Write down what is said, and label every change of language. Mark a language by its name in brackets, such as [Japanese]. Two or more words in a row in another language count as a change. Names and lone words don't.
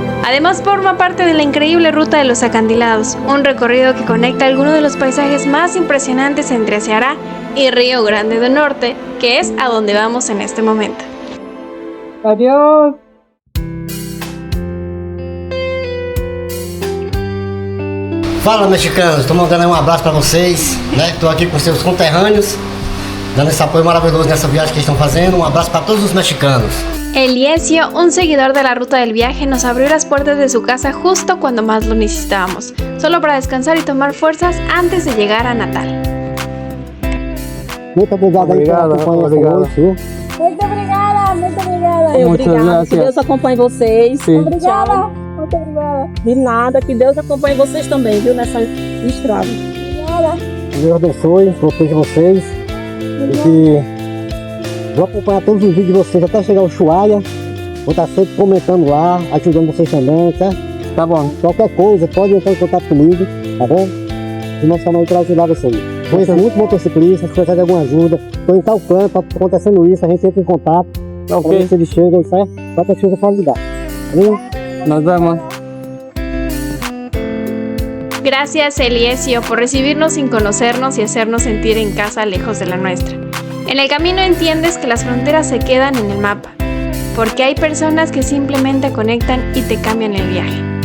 [Spanish] Además forma parte de la increíble Ruta de los Acantilados, un recorrido que conecta algunos de los paisajes más impresionantes entre Ceará y Río Grande do Norte, que es a donde vamos en este momento. Adiós. [Portuguese] Fala, mexicanos, estou mandando um abraço para vocês, né? Estou aqui com seus conterrâneos, dando esse apoio maravilhoso nessa viagem que estão fazendo. Um abraço para todos os mexicanos. [Spanish] Eliesio, un seguidor de la ruta del viaje, nos abrió las puertas de su casa justo cuando más lo necesitábamos, solo para descansar y tomar fuerzas antes de llegar a Natal. [Portuguese] Muito obrigado aí pela companhia essa noite, viu? Muito obrigada, muito obrigada. [Spanish] Muchas [Portuguese] Obrigada, [Spanish] gracias. [Portuguese] que Deus acompanhe vocês. Sim. Obrigada, muito obrigada. De nada, que Deus acompanhe vocês também, viu, nessa estrada. Obrigada. Deus abençoe, proteja vocês. E que vou acompanhar todos os vídeos de vocês até chegar ao Ushuaia. Vou estar sempre comentando lá, ajudando vocês também, tá? Tá bom. Qualquer coisa, pode entrar em contato comigo, tá bom? E nós estamos aí para ajudar vocês. Conheço muito motociclista, se precisar de alguma ajuda, estou em tal canto, tá acontecendo isso, a gente entra em contato. Ok. Quando eles chegam, certo? Qualquer coisa pode ligar. Viu? [Spanish] Nos vemos. Gracias, Eliesio, por recibirnos sin conocernos y hacernos sentir en casa lejos de la nuestra. En el camino entiendes que las fronteras se quedan en el mapa, porque hay personas que simplemente conectan y te cambian el viaje.